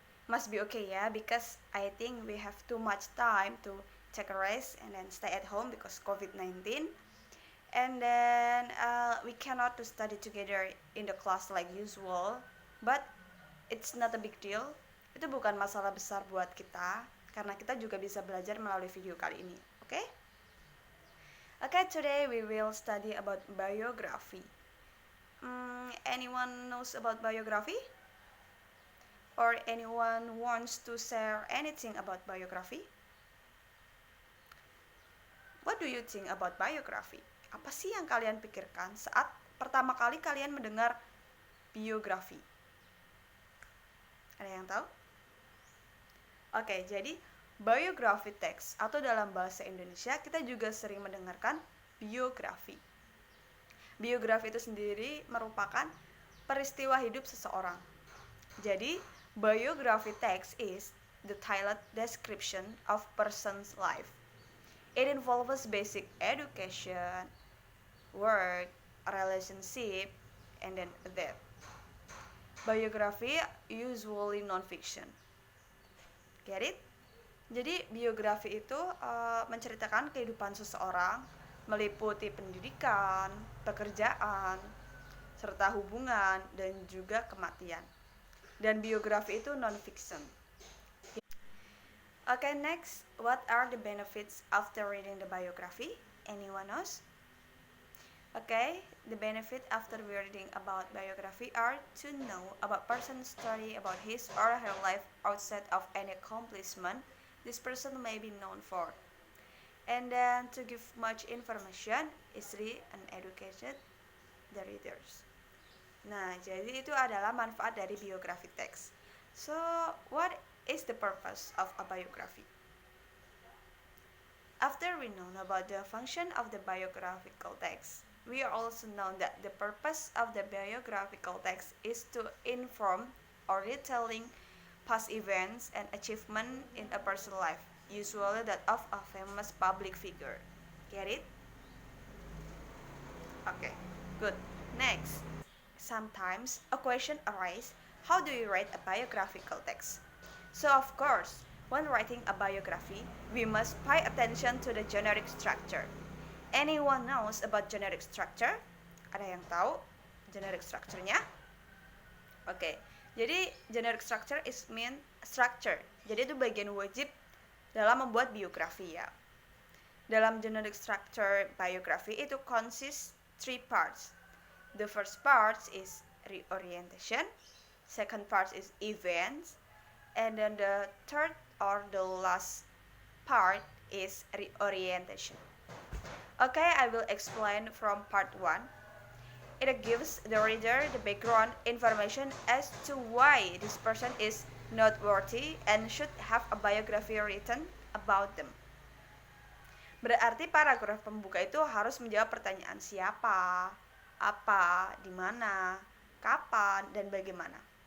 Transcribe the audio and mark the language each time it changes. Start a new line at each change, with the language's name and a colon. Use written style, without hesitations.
English: Must be okay ya, because I think we have too much time to take a rest and then stay at home because COVID-19. And then we cannot to study together in the class like usual, but it's not a big deal.
Indonesian: Itu bukan masalah besar buat kita, karena kita juga bisa belajar melalui video kali ini.
English: Okay? Okay, today we will study about biography. Anyone knows about biography? Or anyone wants to share anything about biography? What do you think about biography?
Indonesian: Apa sih yang kalian pikirkan saat pertama kali kalian mendengar biografi? Ada yang tahu? Oke, jadi biography text atau dalam bahasa Indonesia kita juga sering mendengarkan biografi. Biografi itu sendiri merupakan peristiwa hidup seseorang. Jadi,
English: biography text is detailed description of person's life. It involves basic education, work, relationship, and then death. Biography usually non-fiction. Get it?
Indonesian: Jadi, biografi itu menceritakan kehidupan seseorang, meliputi pendidikan, pekerjaan, serta hubungan, dan juga kematian. Dan biografi itu non-fiction.
English: Okay, next, what are the benefits after reading the biography? Anyone knows? Okay, the benefit after reading about biography are to know about person's story about his or her life outside of any accomplishment this person may be known for. And then to give much information, easily and educated the readers.
Indonesian: Nah, jadi itu adalah manfaat dari biography text.
English: So, what is the purpose of a biography? After we know about the function of the biographical text, we also know that the purpose of the biographical text is to inform or retelling past events and achievement in a person's life, usually that of a famous public figure. Get it? Okay, good. Next, sometimes a question arises, how do you write a biographical text? So of course, when writing a biography, we must pay attention to the generic structure. Anyone knows about generic structure?
Indonesian: Ada yang tahu
English: generic structure-nya? Oke, jadi generic structure is mean structure.
Indonesian: Jadi itu bagian wajib dalam membuat biografi ya. Dalam
English: generic structure biography itu consists 3 parts. The first part is reorientation, second part is events, and then the third or the last part is reorientation. Okay, I will explain from part 1. It gives the reader the background information as to why this person is noteworthy and should have a biography written about them.
Indonesian: Berarti paragraf pembuka itu harus menjawab pertanyaan siapa, apa, di mana, kapan, dan bagaimana.